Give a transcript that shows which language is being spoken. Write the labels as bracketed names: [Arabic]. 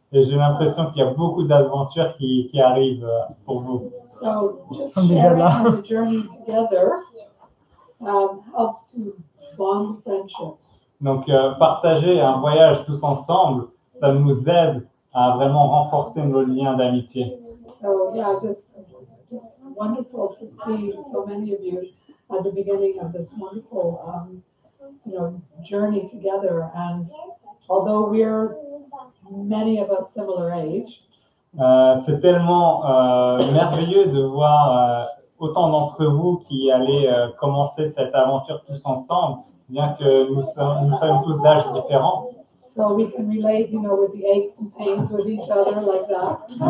[French] Et j'ai l'impression qu'il y a beaucoup d'aventures qui arrivent pour vous. [English] So just sharing on the journey together helps to bond friendships. [French] Donc partager un voyage tous ensemble, ça nous aide à vraiment renforcer nos liens d'amitié. [English] So yeah, just wonderful to see so many of you at the beginning of this wonderful, journey together. And although many of us similar age, [French] c'est tellement merveilleux de voir autant d'entre vous qui allez commencer cette aventure tous ensemble, bien que nous soyons tous d'âges différents. [English] So we can relate, with the aches and pains with each other like that.